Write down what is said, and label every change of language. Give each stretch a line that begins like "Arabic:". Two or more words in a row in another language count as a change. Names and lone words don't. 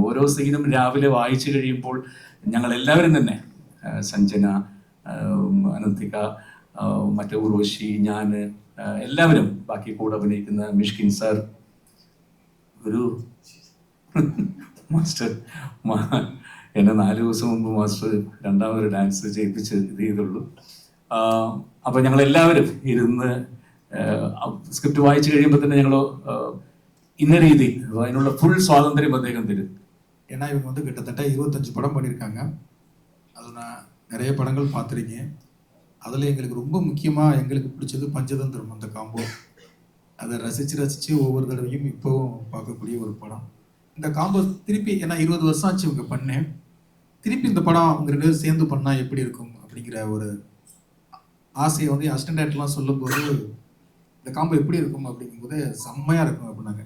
Malayalam: ഓരോ സീനും രാവിലെ വായിച്ചു കഴിയുമ്പോൾ ഞങ്ങൾ എല്ലാവരും തന്നെ, സഞ്ജന, അനന്തിക, മറ്റേ ഉർവശി, ഞാൻ, എല്ലാവരും, ബാക്കി കൂടെ അഭിനയിക്കുന്ന മിഷ്കിൻ സാർ, ഒരു മാസ്റ്റർ എന്നെ 4 ദിവസം മുമ്പ് മാസ്റ്റർ രണ്ടാമതൊരു ഡാൻസ് ചെയ്യിപ്പിച്ച് ഇത് ചെയ്തുള്ളൂ. അപ്പോൾ ഞങ്ങളെല്ലാവരും ഇരുന്ന് സ്ക്രിപ്റ്റ് വായിച്ചു കഴിയുമ്പോൾ തന്നെ ഞങ്ങൾ ഇന്ന രീതി അതിനുള്ള ഫുൾ സ്വാതന്ത്ര്യം അദ്ദേഹം തരും.
Tamil: ஏன்னா இவங்க வந்து கிட்டத்தட்ட 25 படம் பண்ணியிருக்காங்க. அதில் நான் நிறைய படங்கள் பார்த்துருக்கேன். அதில் எங்களுக்கு ரொம்ப முக்கியமாக எங்களுக்கு பிடிச்சது பஞ்சதந்திரம், அந்த காம்போ. அதை ரசித்து ஒவ்வொரு தடவையும் இப்போவும் பார்க்கக்கூடிய ஒரு படம். இந்த காம்போ திருப்பி, ஏன்னா 20 வருஷம் ஆச்சு இவங்க பண்ணேன், திருப்பி இந்த படம் அவங்க 2 பேரும் சேர்ந்து பண்ணால் எப்படி இருக்கும் அப்படிங்கிற ஒரு ஆசையை வந்து அசிஸ்டன்ட் டைரக்டர்லாம் சொல்லும்போது இந்த காம்போ எப்படி இருக்கும் அப்படிங்கும்போது செம்மையாக இருக்கும் அப்படின்னாங்க.